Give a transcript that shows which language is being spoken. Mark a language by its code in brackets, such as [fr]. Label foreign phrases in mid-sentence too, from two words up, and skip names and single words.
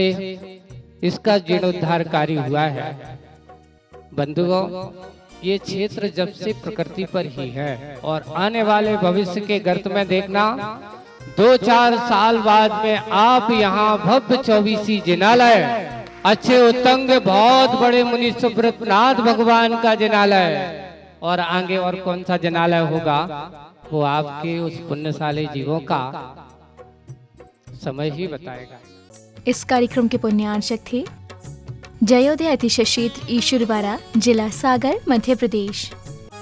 [hi] इसका जीर्णोद्धार कार्य हुआ है, बंधुओं ये क्षेत्र जब से प्रकृति पर ही है और आने वाले भविष्य के गर्त में देखना 2-4 साल बाद में आप यहाँ भव्य 24 जिनालय अच्छे उत्तंग बहुत बड़े मुनि सुब्रतनाथ भगवान का जिनालय और आगे और कौन सा जिनालय होगा वो आपके उस पुण्यशाली जीवों का समय ही बताएगा। इस कार्यक्रम के पुण्यार्चक थे जयोदय अतिशय क्षेत्र ईश्वरवाड़ा, जिला सागर, मध्य प्रदेश।